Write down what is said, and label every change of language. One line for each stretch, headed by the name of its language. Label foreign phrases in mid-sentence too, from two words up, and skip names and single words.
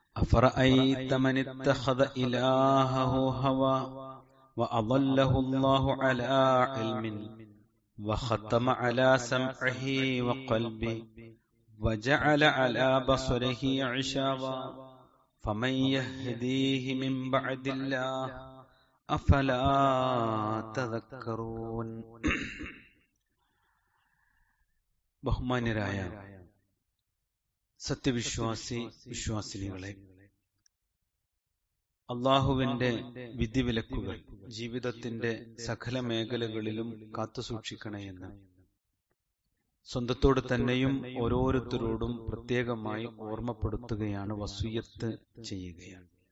Arabic: أفرأيت من اتخذ إلهه هوى وأضله الله على علم وختم على سمعه وقلبه وجعل على بصره غشاوة فمن يهديه من بعد الله أفلا تذكرون.
Malayalam: ബഹുമാന്യരായ വിശ്വാസിനികളെ, അള്ളാഹുവിന്റെ വിധിവിലക്കുകൾ ജീവിതത്തിന്റെ സകല മേഖലകളിലും കാത്തുസൂക്ഷിക്കണമെന്ന് സ്വന്തത്തോട് തന്നെയും ഓരോരുത്തരോടും പ്രത്യേകമായി ഓർമ്മപ്പെടുത്തുകയാണ്, വസിയ്യത്ത് ചെയ്യുകയാണ്.